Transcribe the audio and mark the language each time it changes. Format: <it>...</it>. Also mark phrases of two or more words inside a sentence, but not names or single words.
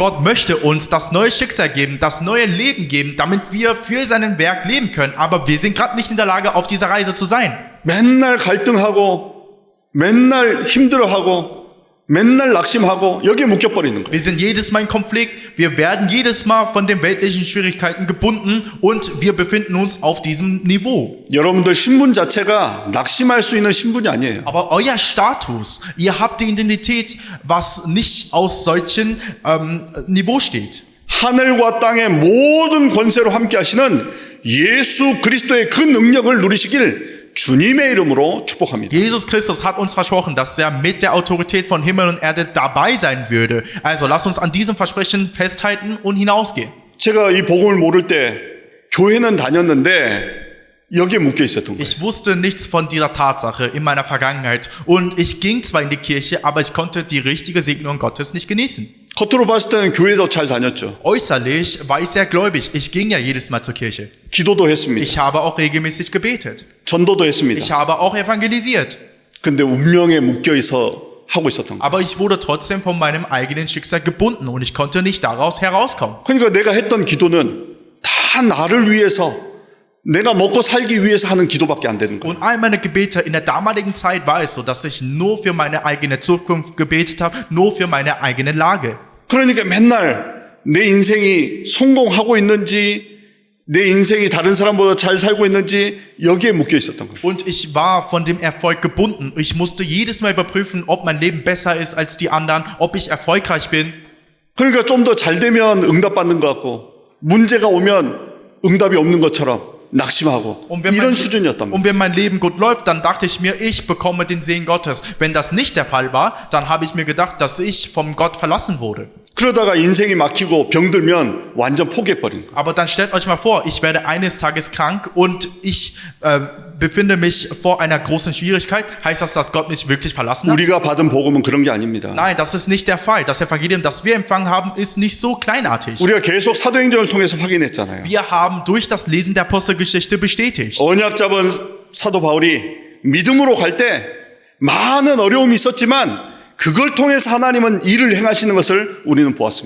<de>Gott möchte uns das neue Schicksal geben, das neue Leben geben, damit wir für sein Werk leben können. Aber wir sind gerade nicht in der Lage, auf dieser Reise zu sein.</de> <ko>맨날 갈등하고 맨날 힘들어하고 맨날 낙심하고 여기에 묶여버리는 거예요.</ko> <de>Wir sind jedes Mal in Konflikt, wir werden jedes Mal von den weltlichen Schwierigkeiten gebunden und wir befinden uns auf diesem Niveau.</de> <ko>여러분들 신분 자체가 낙심할 수 있는 신분이 아니에요.</ko> <de>Aber euer Status, ihr habt die Identität, was nicht aus solchen Niveau steht.</de> <ko>하늘과 땅의 모든 권세로 함께 하시는 예수 그리스도의 그 능력을 누리시길 주님의 이름으로 축복합니다.</ko> <de>Jesus Christus hat uns versprochen, dass er mit der Autorität von Himmel und Erde dabei sein würde. Also lasst uns an diesem Versprechen festhalten und hinausgehen.</de> <ko>제가 이 복음을 모를 때 교회는 다녔는데 여기에 묶여 있었던 거예요.</ko> <de>Ich wusste nichts von dieser Tatsache in meiner Vergangenheit und ich ging zwar in die Kirche, aber ich konnte die richtige Segnung Gottes nicht genießen.</de> <ko>겉으로 봤을 때는 교회도 잘 다녔죠.</ko> <de>Äußerlich war ich sehr gläubig. Ich ging ja jedes Mal zur Kirche.</de> <ko>기도도 했습니다.</ko> <de>Ich habe auch regelmäßig gebetet.</de> <ko>전도도 했습니다.</ko> <de>Ich habe auch evangelisiert.</de> <ko>근데 운명에 묶여 있어 하고 있었던 거예요.</ko> <de>Aber ich wurde trotzdem von meinem eigenen Schicksal gebunden und ich konnte nicht daraus herauskommen.</de> <ko>그러니까 내가 했던 기도는 다 나를 위해서 내가 먹고 살기 위해서 하는 기도밖에 안 되는 거예요.</ko> <de>Und all meine Gebete in der damaligen Zeit war es so, dass ich nur für meine eigene Zukunft gebetet habe, nur für meine eigene Lage.</de> <ko>그러니까 맨날 내 인생이 성공하고 있는지 내 인생이 다른 사람보다 잘 살고 있는지 여기에 묶여 있었던 거예요.</ko> <de>Und ich war von dem Erfolg gebunden. Ich musste jedes Mal überprüfen, ob mein Leben besser ist als die anderen, ob ich erfolgreich bin.</de> <ko>그러니까 좀 더 잘 되면 응답받는 것 같고 문제가 오면 응답이 없는 것처럼 낙심하고 이런 수준이었단</ko> <de>und</de> <ko>말이에요.</ko> <de>wenn mein Leben gut läuft, dann dachte ich mir, ich bekomme den Segen Gottes. Wenn das nicht der Fall war, dann habe ich mir gedacht, dass ich vom Gott verlassen wurde.</de> <ko>그러다가 인생이 막히고 병들면 완전 포기해버린 거예요.</ko> <de>Aber dann stellt euch mal vor, ich werde eines Tages krank und ich befinde mich vor einer großen Schwierigkeit. Heißt das, dass Gott mich wirklich verlassen hat?</de> <ko>우리가 받은 복음은 그런 게 아닙니다.</ko> <de>Nein, das ist nicht der Fall. Das Evangelium, das wir empfangen haben, ist nicht so kleinartig.</de> <ko>우리가 계속 사도행전을 통해서 확인했잖아요.</ko> <de>Wir haben durch das Lesen der Apostelgeschichte bestätigt.</de> <ko>언약 잡은 사도 바울이 믿음으로 갈 때 많은 어려움이 있었지만 그걸 통해서 하나님은 일을 행하시는 것을 우리는 보았습니다.</ko>